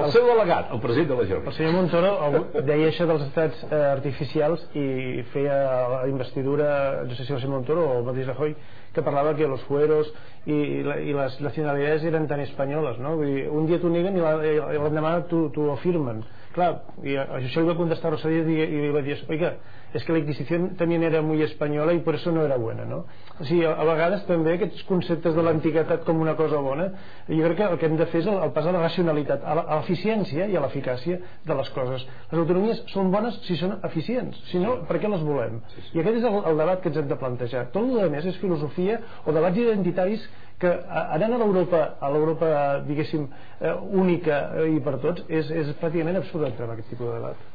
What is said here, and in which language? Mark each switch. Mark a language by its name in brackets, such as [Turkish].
[Catalan] el seu delegat, el president de la Generalitat, el senyor Montoro deia això dels estats artificials i feia la investidura, no sé si va ser Montoro o el mateix Rajoy, que parlava [Spanish] que los fueros y las nacionalidades eran tan españolas, [Catalan] ¿no? Un dia t'ho neguen i l'endemà t'ho afirmen. Clar, i això li va contestar [Spanish] Rosalía y le va dir, oiga, es que la Inquisición también era muy española y por eso no era buena, no? [Catalan] O sigui, a vegades també aquests conceptes de l'antiguitat com una cosa bona, jo crec que el que hem de fer és el pas a la racionalitat, a l'eficiència i a l'eficàcia de les coses. Les autonomies són bones si són eficients, si no, per què les volem? I aquest és el debat que ens hem de plantejar. Tot el que més és filosofia o debats identitaris que anant a l'Europa diguéssim única i per tots és pràcticament absurd entrar en aquest tipus de debat.